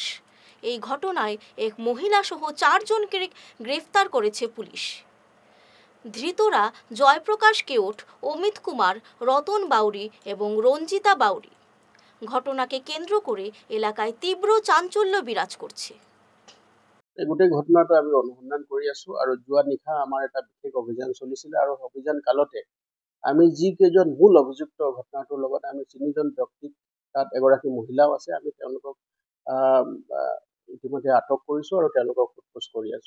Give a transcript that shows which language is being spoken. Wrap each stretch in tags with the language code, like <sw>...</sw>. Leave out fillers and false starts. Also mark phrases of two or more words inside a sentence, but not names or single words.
<bn>এই ঘটনায় এক মহিলা সহ 4 জনকে গ্রেফতার করেছে পুলিশ। ধৃতরা জয়প্রকাশ কেওট, অমিত কুমার, রতন বাউরি এবং রঞ্জিতা বাউরি। ঘটনাকে কেন্দ্র করে এলাকায় তীব্র চাঞ্চল্য বিরাজ করছে।</bn> <as>এই গোটেই ঘটনাটো আমি অনুসন্ধান কৰি আছো আৰু যোৱা নিশা আমাৰ এটা বিশেষ অভিযান চলিছিল আৰু অভিযান কালতে আমি যিকেইজন মূল অভিযুক্ত ঘটনাটোৰ লগত আমি 3 জন ব্যক্তিক, তাত এগৰাকী মহিলাও আছে, আমি তেওঁলোকক ইতিমধ্যে আটক কৰিছো আৰু তেওঁলোকক সোধপোছ কৰি আছো।</as>